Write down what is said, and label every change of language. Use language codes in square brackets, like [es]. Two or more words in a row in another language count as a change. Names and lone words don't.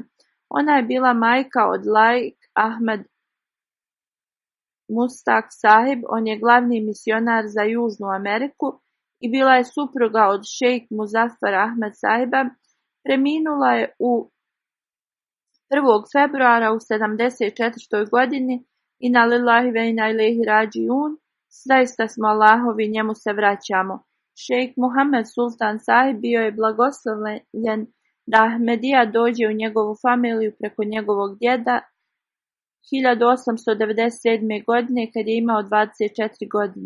[bs] Ona je bila majka od Laik Ahmed Mustak sahib, on je glavni misionar za Južnu Ameriku i bila je supruga od šejk Muzaffar Ahmed sahiba. Preminula je u 1. februara u 74. godini. [ar] إنا لله وإنا إليه راجعون. [bs] Zaista smo Allahovi, njemu se vraćamo. Šejk Muhammed Sultan sahib bio je blagoslovljen da Ahmedija dođe u njegovu familiju preko njegovog djeda 1897. godine kad je imao 24 godine.